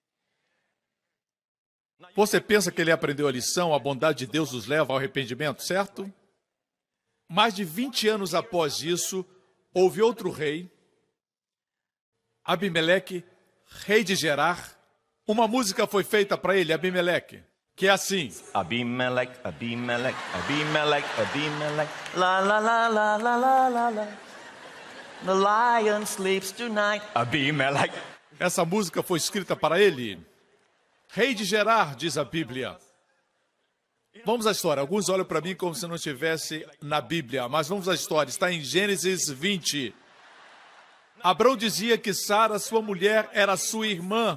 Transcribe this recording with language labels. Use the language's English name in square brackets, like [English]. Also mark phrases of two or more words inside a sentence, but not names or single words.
[Portuguese] Você pensa que ele aprendeu a lição, a bondade de Deus nos leva ao arrependimento, certo? Mais de 20 anos após isso, houve outro rei, Abimeleque, rei de Gerar. Uma música foi feita para ele, Abimeleque, que é assim. Abimelech, Abimelech, Abimelech, Abimelech, la la la la la la la la. [English] The lion sleeps tonight. Abimelech. [Portuguese] Essa música foi escrita para ele. Rei de Gerar, diz a Bíblia. Vamos à história. Alguns olham para mim como se não estivesse na Bíblia, mas vamos à história. Está em Gênesis 20. Abrão dizia que Sara, sua mulher, era sua irmã.